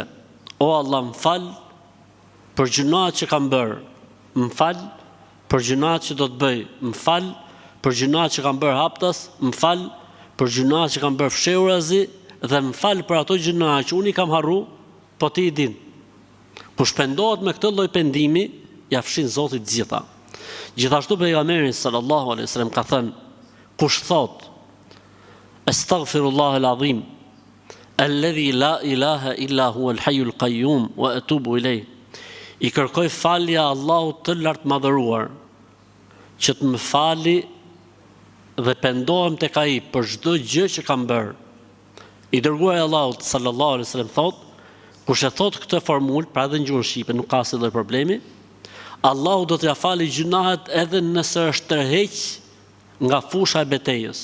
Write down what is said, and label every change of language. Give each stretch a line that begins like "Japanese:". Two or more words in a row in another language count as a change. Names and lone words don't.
Albanian: O Allah, më fal për gjunahet që kam bërë, më fal për gjunahet që do të bëj, më fal për gjunahet që kam bërë haptas, më fal për gjunahet që kam bërë fshehurazi, dhe më fal për ato gjunahe që unë i kam harru, po ti i din. Po shpendohet me këtë lloj pendimi, ja fshin Zoti të gjitha. Gjithashtu pejgamberi
Arabic: صلى الله عليه وسلم
Albanian: ka thënë: kush thot
Arabic: أستغفر الله العظيم الذي لا إله إلا هو الحي القيوم وأتوب إليه.
Albanian: I kërkoj falja Allahut të lartë madhëruar, që të më fali dhe pendohem tek ai për çdo gjë që kam bërë. I dërguari Allahut
Arabic: صلى الله عليه وسلم
Albanian: thot: kush e thot këtë formulë, pra edhe në gjuhën shqipe, nuk ka asnjë problemi, Allahu do t'ia falë gjunahet edhe nëse është tërheq nga fusha e betejës.